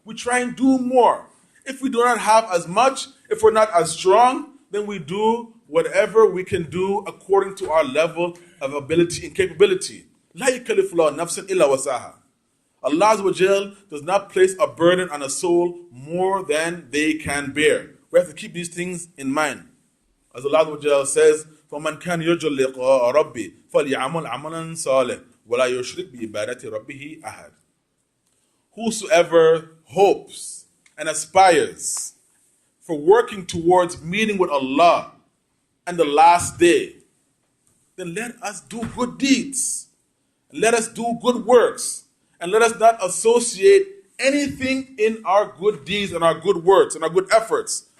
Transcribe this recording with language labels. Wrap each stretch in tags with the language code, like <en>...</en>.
<en>We try and do more. If we do not have as much, if we're not as strong, then we do whatever we can do according to our level of ability and capability.</en> <ar>La yukallifu Allahu nafsan illa wasaha.</ar> <en>Allah Azza wa Jal does not place a burden on a soul more than they can bear. We have to keep these things in mind. As Allah Azza wa Jal says,</en> <ar>فَمَنْ كَانَ يَرْجُو لِقَاءَ رَبِّهِ فَلْيَعْمَلْ عَمَلًا صَالِحًا وَلَا يُشْرِكْ بِعِبَادَةِ رَبِّهِ أَحَدًا.</ar> <en>Whosoever hopes and aspires for working towards meeting with Allah and the last day, then let us do good deeds. Let us do good works. And let us not associate anything in our good deeds and our good works and our good efforts.</en>